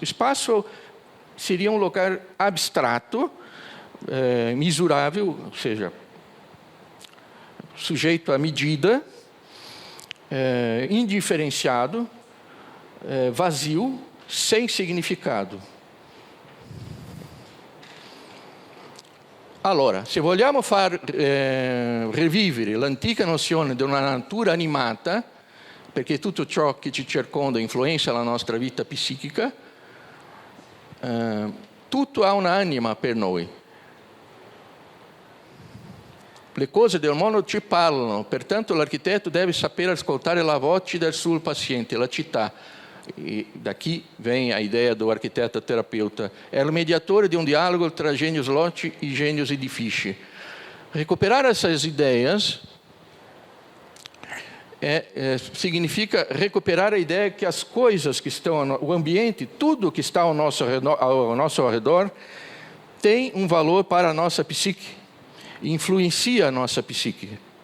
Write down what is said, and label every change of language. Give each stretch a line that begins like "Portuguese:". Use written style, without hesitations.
Portuguese: Espaço seria um lugar abstrato, mensurável, ou seja, sujeito à medida, indiferenciado, vazio, sem significado.
Italian: Allora, se vogliamo far revivere l'antica nozione di una natura animata, perché tutto ciò che ci circonda influenza la nostra vita psichica, tutto ha un'anima per noi. Le cose del mondo ci parlano, pertanto l'architetto deve sapere ascoltare la voce del suo paziente, la città.
Portuguese: E daqui vem a ideia do arquiteto terapeuta. É o mediador de um diálogo entre gênios loci e gênios edifici. Recuperar essas ideias significa recuperar a ideia que as coisas que estão, o ambiente, tudo que está ao nosso redor, tem um valor para a nossa psique, influencia a nossa psique.